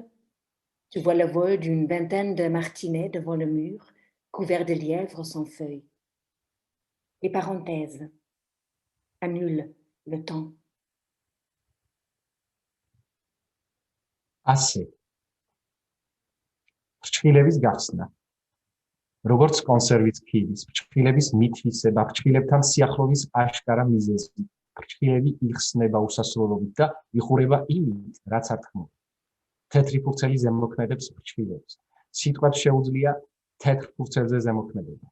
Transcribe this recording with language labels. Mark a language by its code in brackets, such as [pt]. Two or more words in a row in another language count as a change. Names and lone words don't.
[fr] Tu vois le vol d'une vingtaine de martinets devant le mur, couverts de lièvres sans feuilles. Les parenthèses annulent le temps. Assez. [ka] ფრჩხილების გახსნა. როგორც კონსერვის ქილის, ფრჩხილების მითვისება, ფრჩხილებთან სიახლოვის აშკარა მიზეზი. ფრჩხილები იხსნება უსასრულობით და იხურება იმით, რაც არ თქმულია. თეთრი ფურცელი ზემოქმედებს ფრჩხილებს. სიტყვებს შეუძლია თეთრ ფურცელზე ზემოქმედება.